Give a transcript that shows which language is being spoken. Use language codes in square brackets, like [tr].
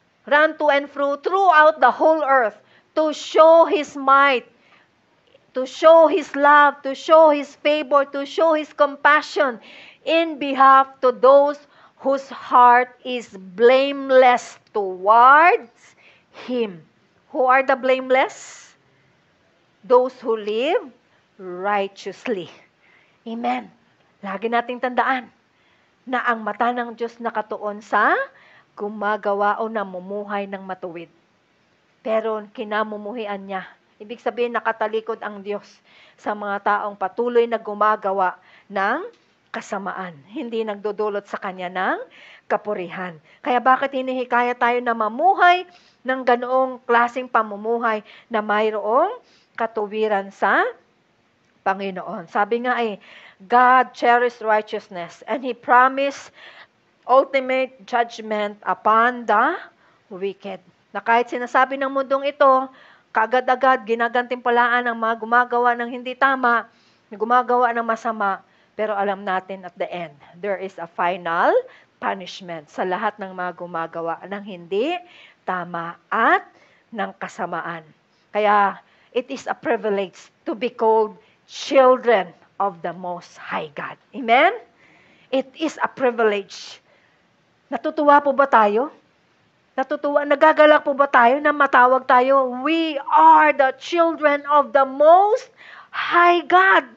[en] Run to and fro throughout the whole earth to show His might, to show His love, to show His favor, to show His compassion in behalf to those whose heart is blameless towards Him. Who are the blameless? Those who live righteously. Amen. [tl] Lagi nating tandaan na ang mata ng Diyos nakatuon sa gumagawa o namumuhay ng matuwid. Pero kinamumuhian niya. Ibig sabihin, nakatalikod ang Diyos sa mga taong patuloy na gumagawa ng kasamaan. Hindi nagdudulot sa Kanya ng kapurihan. Kaya bakit hinihikaya tayo na mamuhay ng ganoong klaseng pamumuhay na mayroong katuwiran sa Panginoon? Sabi nga [en] God cherished righteousness and He promised ultimate judgment upon the wicked. [tl] Na kahit sinasabi ng mundong ito, kaagad-agad ginagantimpalaan ng mga gumagawa ng hindi tama, gumagawa ng masama, pero alam natin [en] at the end, there is a final punishment [tl] sa lahat ng mga gumagawa ng hindi tama at ng kasamaan. [en] Kaya, it is a privilege to be called children of the Most High God. Amen? It is a privilege. [tl] Natutuwa po ba tayo? Natutuwa, nagagalak po ba tayo na matawag tayo? [en] We are the children of the Most High God.